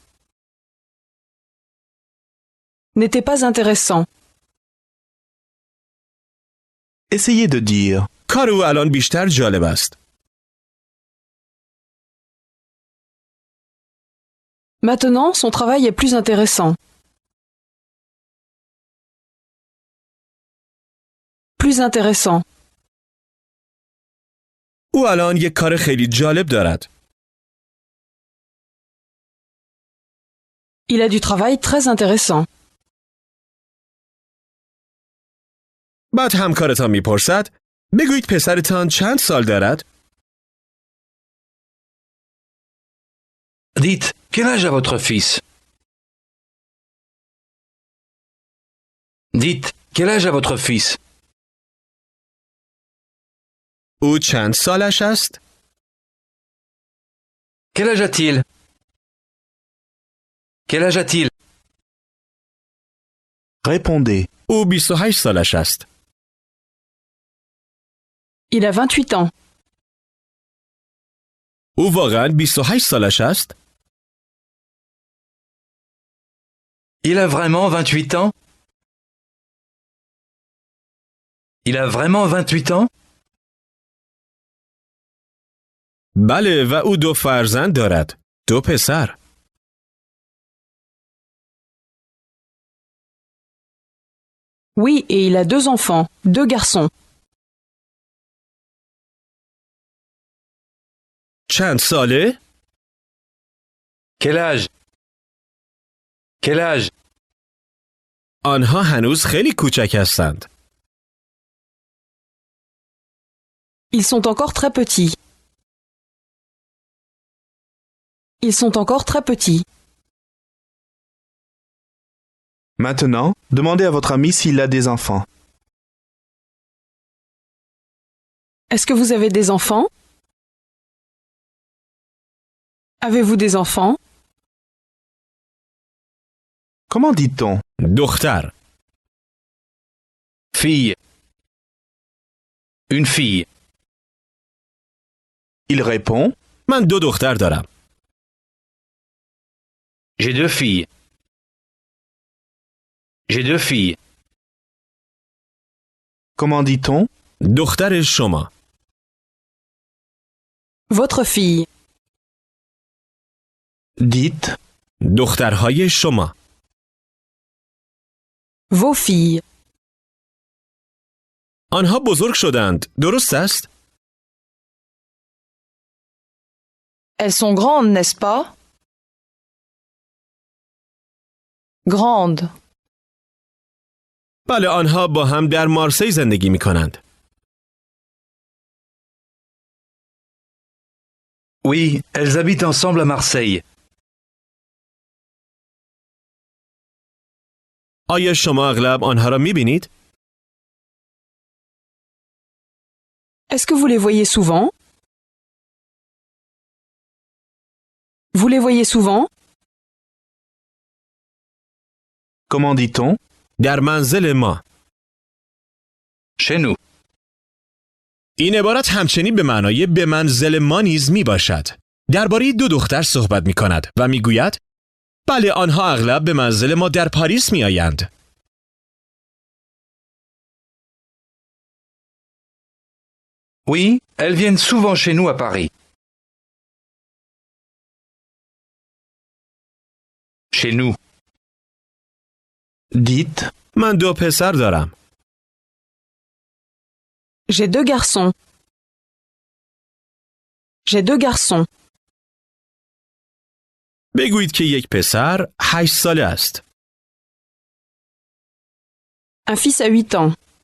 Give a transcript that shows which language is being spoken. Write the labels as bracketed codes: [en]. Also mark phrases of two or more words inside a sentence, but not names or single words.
[fr] N'était pas intéressant. Essayez de dire. [fa] کار او الان بیشتر جالب است. [fr] Maintenant, son travail est plus intéressant. Plus intéressant. [fa] او الان یک کار خیلی جالب دارد. [fr] Il a du travail très intéressant. [fa] بعد همکارتان میپرسد بگویید پسرتان چند سال دارد؟ [fr] Dites, quel âge a votre fils? Dites, quel âge a votre fils? [fa] او چند سالش است؟ [fr] Quel âge a-t-il? Quel âge a-t-il? Répondez. [fa] او 28 سالش است. [fr] Il a 28 ans. [fa] او واقعا 28 سالش است؟ [fr] Il a vraiment 28 ans? Il a vraiment 28 ans? [fa] بله و او 2 فرزند دارد. 2 پسر. [fr] Oui, et il a 2 enfants, 2 garçons. [fa] چند ساله؟ [fr] Quel âge? Quel âge? [fa] آنها هنوز خیلی کوچک هستند. [fr] Ils sont encore très petits. Ils sont encore très petits. Maintenant, demandez à votre ami s'il a des enfants. Est-ce que vous avez des enfants? Avez-vous des enfants? Comment dit-on? [fa] دختر. [fr] Fille. Une fille. Il répond. [fa] من 2 دختر دارم. [fr] J'ai 2 filles. J'ai 2 filles. Comment dit-on? [fa] دختر شما. [fr] Votre fille. Dites. [fa] دخترهای شما. [fr] Vos filles. [fa] آنها بزرگ شدند. درست است؟ [fr] Elles sont grandes, n'est-ce pas? Grandes. [fa] بله آنها با هم در مارسی زندگی می کنند. [fr] Oui, elles habitent ensemble à Marseille. [fa] آیا شما اغلب آنها را می بینید؟ [fr] Est-ce que vous les voyez souvent? Vous les voyez souvent? Comment dit-on? [fa] در منزل ما. [fr] Chez nous. [fa] این عبارت همچنین به معنای به منزل ما نیز می باشد. درباره 2 دختر صحبت می کند و می گوید بله آنها اغلب به منزل ما در پاریس می آیند. [fr] Oui, elles viennent souvent chez nous à Paris. Chez nous. Dites. [fa] من 2 پسر دارم. [fr] J'ai 2 garçons. J'ai 2 garçons. [fa] بگویید که یک پسر 8 ساله است. [fr] Un fils à 8 ans.